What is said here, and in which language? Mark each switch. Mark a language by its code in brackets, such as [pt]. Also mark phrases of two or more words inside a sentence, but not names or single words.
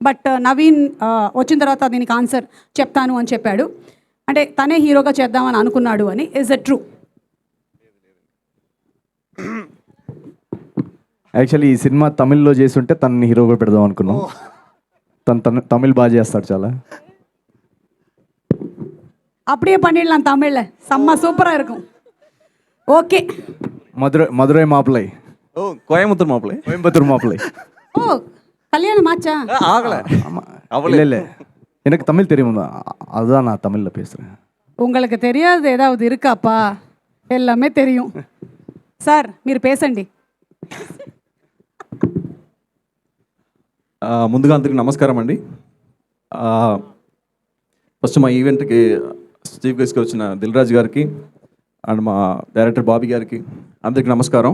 [te] బట్ నవీన్ వచ్చిన తర్వాత దీనికి ఆన్సర్ చెప్తాను అని చెప్పాడు. అంటే తనే హీరోగా చేద్దామని అనుకున్నాడు అని. [en] is it true? [te] యాక్చువల్లీ ఈ సినిమా తమిళ్లో చేస్తుంటే తనని హీరోగా పెడదాం అనుకున్నాం. తను తమిళ్ బాగా చేస్తాడు చాలా. [ta] அப்படியே பண்ணிடலாம் தமிழ்ல. செம்ம சூப்பராக இருக்கும். ஓகே. மதுரை மாப்பிள்ளை. ஓ கோயம்புத்தூர் மாப்பிள்ளை. கோயம்புத்தூர் மாப்பிள்ளை. ஓ கல்யாணம் ஆச்சா? ஆகல. ஆமாம். இல்லை எனக்கு தமிழ் தெரியும், அதுதான் நான் தமிழில் பேசுகிறேன். உங்களுக்கு தெரியாது ஏதாவது இருக்காப்பா? எல்லாமே தெரியும். [te] సార్ మీరు పేసండి. ముందుగా అందరికీ నమస్కారం అండి. ఫస్ట్ మా ఈవెంట్కి [en] chief guestగా [te] వచ్చిన దిల్ రాజు గారికి అండ్ మా డైరెక్టర్ బాబీ గారికి అందరికీ నమస్కారం.